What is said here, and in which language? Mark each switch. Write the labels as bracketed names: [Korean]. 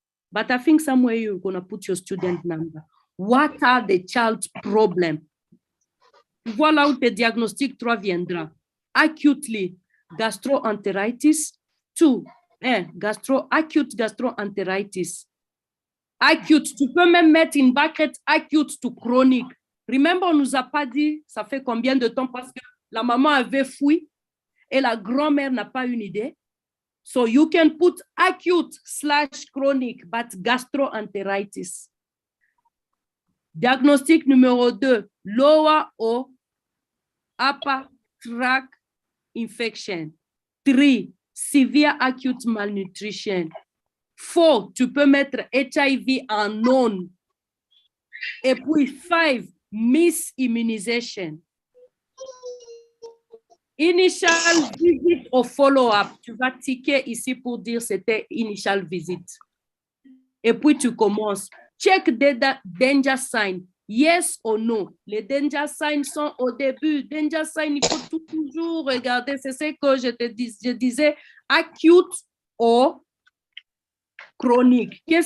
[English] But I think somewhere you're going to put your student number. What are the child's problems? [French] Voilà où tes diagnostics 3 viendra. Acutely, gastroenteritis. [English] 2, acute gastroenteritis. [French] Acute, tu peux même mettre une bracket [English] acute to chronic. [French] Remember, on nous a pas dit ça fait combien de temps parce que la maman avait fui et la grand-mère n'a pas une idée. [English] So you can put acute/chronic, but gastroenteritis. [French] Diagnostic numéro 2, [English] lower or upper tract infection. 3, severe acute malnutrition. 4, [French] tu peux mettre [English] HIV unknown. [French] Et puis 5, misimmunization. [English] Initial visit or follow-up. [French] Tu vas ticker ici pour dire c'était initial visit. Et puis tu commences. [English] Check the danger sign. Yes or no. [French] Les danger signs sont au début. Danger sign, il faut toujours regarder. C'est ce que je disais. Acute or chronique.